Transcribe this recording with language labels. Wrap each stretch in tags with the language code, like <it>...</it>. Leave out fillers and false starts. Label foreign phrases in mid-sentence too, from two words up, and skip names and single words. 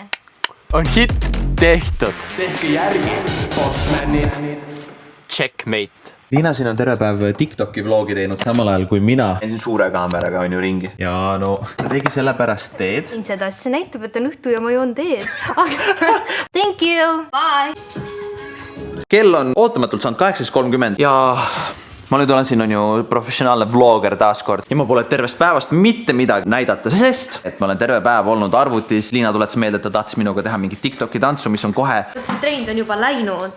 <et>on hitt tehtud. Tehke järgi, bossmanid. Checkmate. Liina siin on terve päev TikToki vlogi teinud samal ajal kui mina. Siin suure kaameraga on ju ringi. Ja no, tegi sellepärast teed. Siin seda asja näitab, et on õhtu ja ma joon teed.</et> <en>Thank you. Bye.</en> <et>Kell on ootamatult saanud 18.30 ja ma nüüd olen siin on ju professionaalne vlogger taaskord. Ja ma pole tervest päevast mitte midagi näidata, sest et ma olen terve päev olnud arvutis. Liina tuletas meelde, et ta tahtis minuga teha mingi TikToki tantsu, mis on kohe See trend on juba läinud.</et>